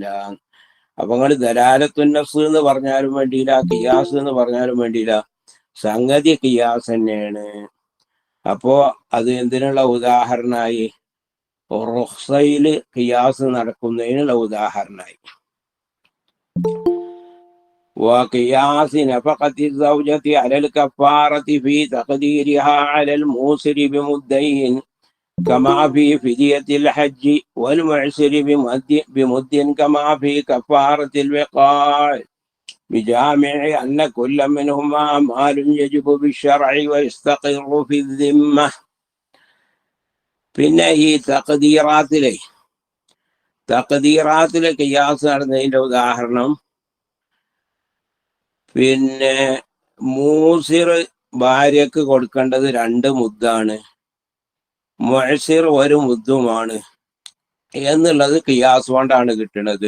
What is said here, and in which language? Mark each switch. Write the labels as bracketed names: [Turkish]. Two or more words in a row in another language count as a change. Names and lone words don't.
[Malayalam] അപ്പൊ നിങ്ങൾ ദലാലത്തുന്നസ് എന്ന് പറഞ്ഞാലും വേണ്ടിയില്ല, ഖിയാസ് എന്ന് പറഞ്ഞാലും വേണ്ടിയില്ല, സംഗതി ഖിയാസ് തന്നെയാണ്. അപ്പോ അത് എന്തിനുള്ള ഉദാഹരണമായി? റുഖ്സയില് ഖിയാസ് നടക്കുന്നതിനുള്ള ഉദാഹരണമായി. [Arabic] وقياس نفقة الزوجة على الكفارة في تقديرها على الموسر بمدين كما في فدية الحج، والمعسر بمد كما في كفارة الوقاع، بجامع أن كل منهما مال يجب بالشرع ويستقر في الذمة. [Malayalam] പിന്നെ ഈ തഖ്ദീറാത്തിലെ ഖിയാസ് നടന്നതിന്റെ ഉദാഹരണം, പിന്നെ മൂസിർ ഭാര്യക്ക് കൊടുക്കേണ്ടത് 2 മുദ്ദാണ്, മുഅ്സിർ 1 മുദ്ദുമാണ് എന്നുള്ളത് ഖിയാസ് കൊണ്ടാണ് കിട്ടുന്നത്.